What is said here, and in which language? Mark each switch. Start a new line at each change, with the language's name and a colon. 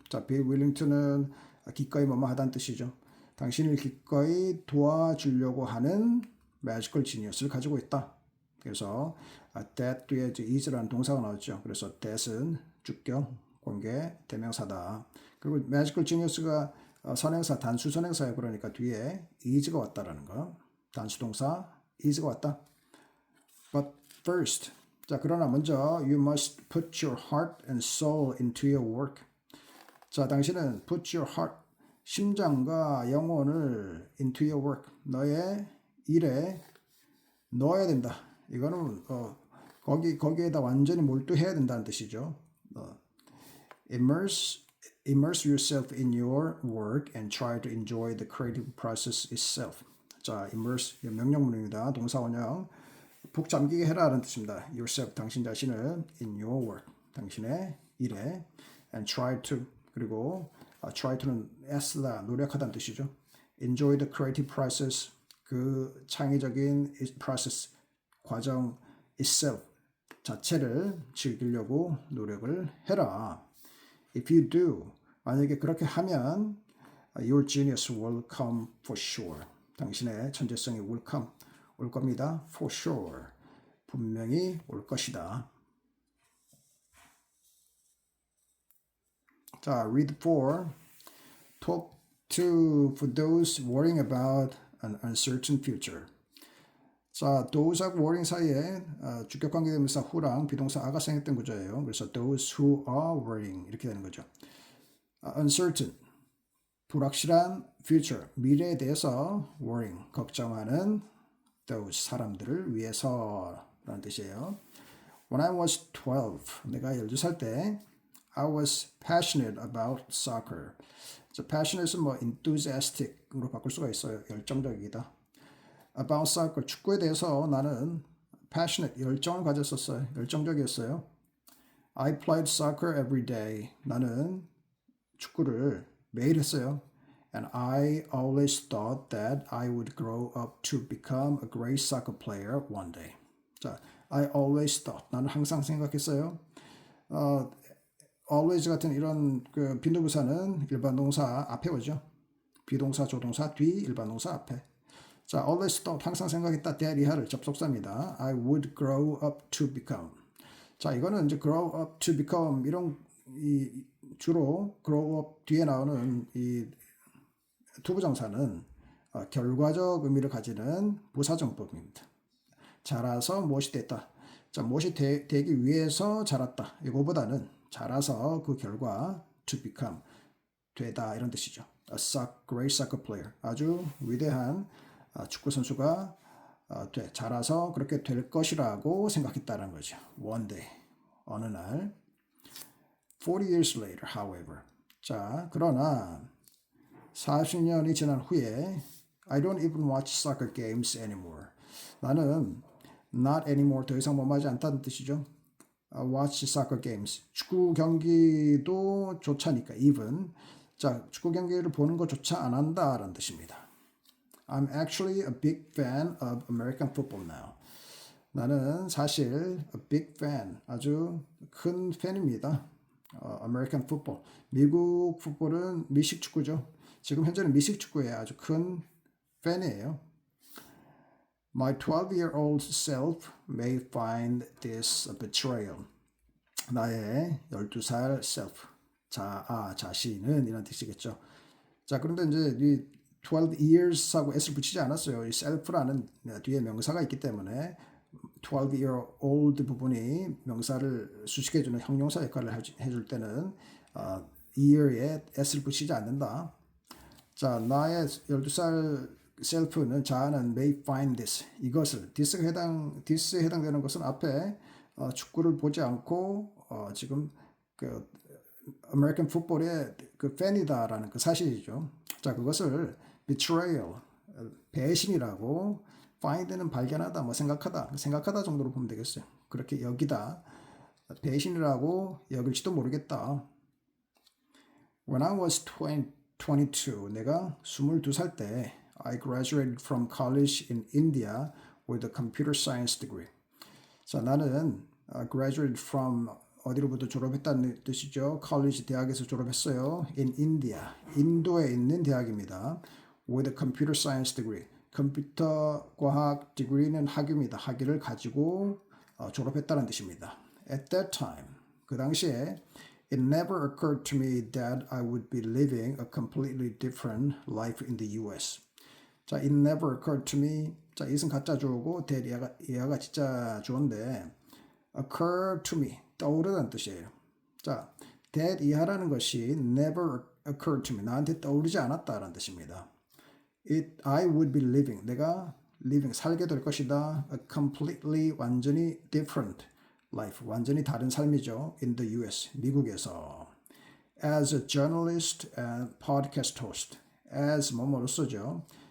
Korean: 자,
English: be willing to
Korean: 는 기꺼이 뭐뭐 하다는 뜻이죠. 당신을 기꺼이 도와주려고 하는
English: magical genius
Korean: 를 가지고 있다. 그래서 that 뒤에 이제 is라는 동사가 나왔죠. 그래서 that은 주격, 공개, 대명사다. 그리고 magical genius가 선행사, 단수 선행사예요. 그러니까 뒤에 is가 왔다라는 거. 단수 동사 is가 왔다.
English: But first,
Korean: 자, 그러나 먼저
English: you must put your heart and soul into your work.
Korean: 자, 당신은
English: put your heart,
Korean: 심장과 영혼을
English: into your work,
Korean: 너의 일에 넣어야 된다. 이거는 거기에다 완전히 몰두해야 된다는 뜻이죠.
English: Immerse yourself in your work and try to enjoy the creative process itself.
Korean: 자, immerse 명령문입니다. 동사 원형. 푹 잠기게 해라라는 뜻입니다.
English: Yourself,
Korean: 당신 자신을
English: in your work,
Korean: 당신의 일에
English: and try to,
Korean: 그리고 try to는 애쓰다, 노력하다는 뜻이죠.
English: Enjoy the creative process,
Korean: 그 창의적인 process, 과정
English: itself,
Korean: 자체를 즐기려고 노력을 해라.
English: If you do,
Korean: 만약에 그렇게 하면
English: your genius will come for sure.
Korean: 당신의 천재성이
English: will come,
Korean: 올 겁니다.
English: For sure.
Korean: 분명히 올 것이다. 자,
English: read 4. Talk to for those worrying about an uncertain future.
Korean: 자, those하고 worrying 사이에 주격 관계대명사 who랑 비동사 a가 생략된 구조예요. 그래서
English: those who are worrying
Korean: 이렇게 되는 거죠. uncertain, 불확실한 future, 미래에 대해서 worrying, 걱정하는 those 사람들을 위해서라는 뜻이에요.
English: When I was 12,
Korean: 내가 12살 때
English: I was passionate about soccer.
Korean: passionate은 뭐 enthusiastic으로 바꿀 수가 있어요. 열정적이다.
English: About soccer,
Korean: 축구에 대해서 나는 passionate, 열정을 가졌었어요. 열정적이었어요.
English: I played soccer every day.
Korean: 나는 축구를 매일 했어요.
English: And I always thought that I would grow up to become a great soccer player one day.
Korean: 자,
English: I always thought.
Korean: 나는 항상 생각했어요. always 같은 이런 그 빈도부사는 일반 동사 앞에 오죠. 비동사, 조동사 뒤, 일반 동사 앞에. 자, always thought, 항상 생각했다. that 이하를 접속사입니다.
English: I would grow up to become.
Korean: 자, 이거는 이제
English: grow up to become
Korean: 이런 주로 grow up 뒤에 나오는 이 투부정사는 결과적 의미를 가지는 부사정법입니다. 자라서 무엇이 됐다. 자, 무엇이 되기 위해서 자랐다. 이거보다는 자라서 그 결과 to become 되다 이런 뜻이죠.
English: A great soccer player.
Korean: 아주 위대한 축구 선수가 자라서 그렇게 될 것이라고 생각했다는 거죠.
English: One day.
Korean: 어느 날.
English: 40 years later, however.
Korean: 자, 그러나 40년이 지난 후에
English: I don't even watch soccer games anymore.
Korean: 나는
English: not anymore
Korean: 더 이상 뭐하지 않다는 뜻이죠.
English: watch soccer games.
Korean: 축구 경기도 조차 하니까 even. 자, 축구 경기를 보는 것조차 안 한다라는 뜻입니다.
English: I'm actually a big fan of American football now.
Korean: 나는 사실
English: a big fan,
Korean: 아주 큰 팬입니다.
English: American football.
Korean: 미국 풋볼은 미식 축구죠. 지금 현재는 미식 축구에 아주 큰 팬이에요.
English: My 12-year-old self may find this a betrayal.
Korean: 나의 12살 self, 자신은 이런 뜻이겠죠. 자, 그런데 이제 이 12 years하고 s를 붙이지 않았어요. 이 self라는 뒤에 명사가 있기 때문에 12-year-old 부분이 명사를 수식해주는 형용사 역할을 해줄 때는 year에 s를 붙이지 않는다. 자, 나의 12살 self는 자아는
English: may find this,
Korean: 이것을 this에 해당되는 것은 앞에 축구를 보지 않고 지금 그 American football의 그 팬이다라는 그 사실이죠. 자, 그것을 betrayal, 배신이라고, find는 발견하다, 뭐 생각하다 정도로 보면 되겠어요. 그렇게 여기다, 배신이라고 여길지도 모르겠다.
English: When I was 22,
Korean: 내가 22살 때
English: I graduated from college in India with a computer science degree.
Korean: 자, 나는 graduated from 어디로부터 졸업했다는 뜻이죠. college 대학에서 졸업했어요. in India, 인도에 있는 대학입니다.
English: with a computer science degree.
Korean: 컴퓨터 과학 degree는 학위입니다. 학위를 가지고 졸업했다는 뜻입니다.
English: At that time,
Korean: 그 당시에
English: it never occurred to me that I would be living a completely different life in the US.
Korean: 자,
English: it never occurred to me.
Korean: 자, 이것은 가짜 주어고 that 얘가 진짜 주어인데 occur to me, 떠오르다는 뜻이에요. 자, that 이하라는 것이
English: never occurred to me,
Korean: 나한테 떠오르지 않았다라는 뜻입니다.
English: I would be living,
Korean: 내가 살게 될 것이다.
English: A completely,
Korean: 완전히
English: different life,
Korean: 완전히 다른 삶이죠.
English: In the US,
Korean: 미국에서.
English: As a journalist and podcast host.
Korean: As 뭐뭐로서죠.